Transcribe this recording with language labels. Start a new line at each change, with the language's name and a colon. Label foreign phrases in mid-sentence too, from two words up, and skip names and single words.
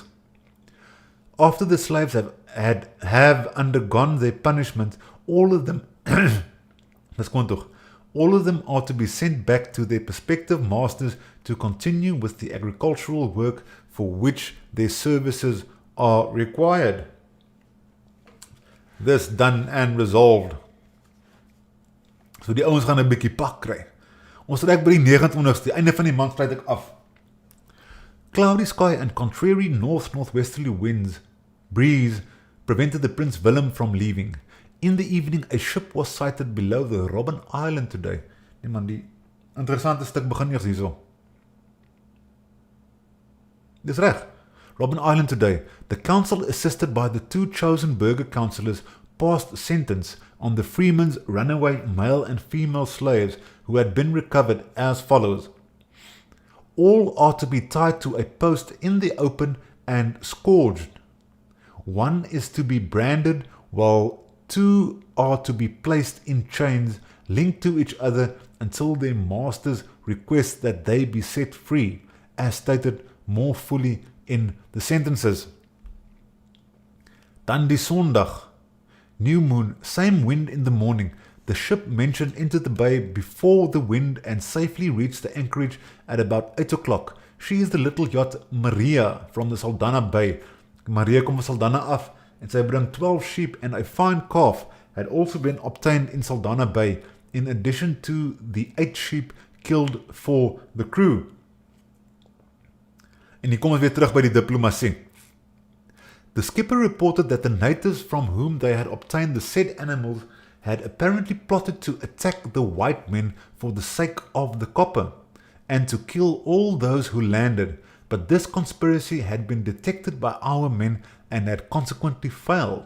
English: After the slaves have undergone their punishment, all of them all of them are to be sent back to their prospective masters to continue with the agricultural work for which their services are required. This done and resolved.
Afrikaans: So die ouens gaan 'n bietjie pak kry. Ons trek by die 29ste, einde van die maand sluit ek af.
English: Cloudy sky and contrary north-northwesterly winds, breeze, prevented the Prince Willem from leaving. In the evening, a ship was sighted below the Robben Island today.
Afrikaans: Nee man, die interessante stuk begin eers hierso. Dis reg. Robben Island today.
English: The council, assisted by the 2 chosen burgher councillors, passed sentence on the freemen's runaway male and female slaves who had been recovered as follows. All are to be tied to a post in the open and scourged. 1 is to be branded, while 2 are to be placed in chains linked to each other until their masters request that they be set free, as stated more fully in the sentences.
Afrikaans: Dan die Sondag.
English: New moon, same wind in the morning. The ship mentioned entered the bay before the wind and safely reached the anchorage at about 8 o'clock. She is the little yacht Maria from the Saldanha Bay. Maria
Afrikaans: kom van Saldanha af en sy bring
English: 12 sheep and a fine calf had also been obtained in Saldanha Bay, in addition to the 8 sheep killed for the crew.
Afrikaans: En hier kom ons weer terug by die diplomatie.
English: The skipper reported that the natives from whom they had obtained the said animals had apparently plotted to attack the white men for the sake of the copper, and to kill all those who landed, but this conspiracy had been detected by our men and had consequently failed.